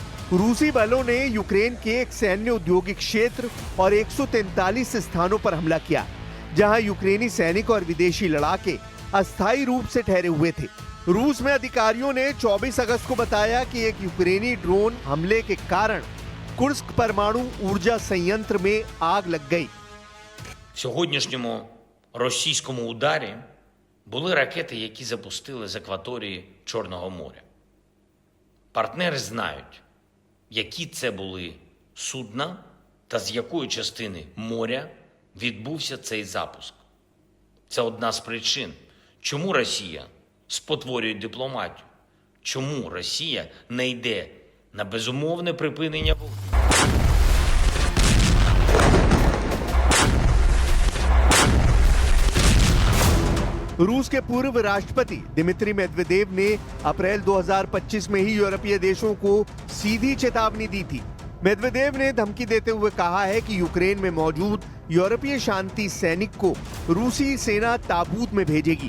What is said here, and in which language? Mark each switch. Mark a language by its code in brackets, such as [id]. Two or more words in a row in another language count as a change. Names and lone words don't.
[hi] रूसी बलों ने यूक्रेन के एक सैन्य औद्योगिक क्षेत्र और 143 स्थानों पर हमला किया, जहां यूक्रेनी सैनिक और विदेशी लड़ाके अस्थायी रूप से ठहरे हुए थे। रूस में अधिकारियों ने 24 अगस्त को बताया कि एक यूक्रेनी ड्रोन हमले के कारण कुर्स्क परमाणु ऊर्जा संयंत्र में आग लग गई। [uk] В сьогоднішньому російському ударі були ракети, які запустили з акваторії Чорного моря. Партнери знають, які це були судна та з якої частини моря відбувся цей запуск. Це одна з причин, чому Росія спотворює дипломатію, чому Росія не йде на безумовне припинення вогню. [hi] रूस के पूर्व राष्ट्रपति दिमित्री मेदवेदेव ने अप्रैल 2025 में ही यूरोपीय देशों को सीधी चेतावनी दी थी। मेदवेदेव ने धमकी देते हुए कहा है कि यूक्रेन में मौजूद यूरोपीय शांति सैनिक को रूसी सेना ताबूत में भेजेगी।